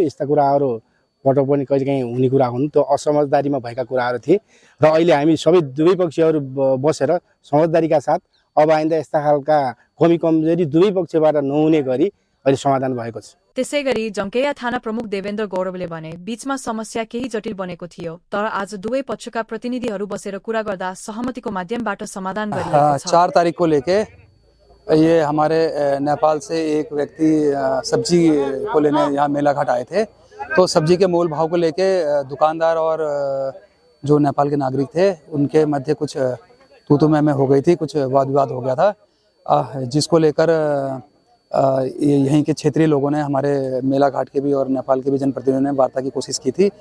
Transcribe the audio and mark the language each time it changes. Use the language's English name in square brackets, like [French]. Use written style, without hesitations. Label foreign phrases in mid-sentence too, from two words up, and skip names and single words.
[Nepali] यस्ता कुराहरू पटक पनि कहिलेकाहीँ हुने कुरा हुन्। त्यो असमझदारीमा भएका कुराहरू थिए र अहिले हामी सबै दुवै पक्षहरू बसेर समझदारीका साथ अब आइन्दा यस्ता खालका कमी कमजोरी दुवै पक्षबाट नहुने गरी अहिले समाधान भएको छ। त्यसैगरी जङ्केया थाना प्रमुख देवेन्द्र गौरवले भने बीचमा समस्या केही जटिल बनेको थियो, तर आज दुवै पक्षका प्रतिनिधिहरू बसेर कुरा गर्दा सहमतिको माध्यमबाट समाधान गरिएको छ। [Hindi] 4 तारिख को लेके ये हमारे नेपाल से एक व्यक्ति सब्जी को लेने यहाँ मेलाघाट आए थे। तो सब्जी के मोल भाव को लेके दुकानदार और जो नेपाल के नागरिक थे उनके मध्य कुछ तू मैं हो गई थी, कुछ वाद विवाद हो गया था, जिसको लेकर यहीं के क्षेत्रीय लोगों ने हमारे मेलाघाट के भी और नेपाल के भी जनप्रतिनिधियों ने वार्ता की कोशिश की थी।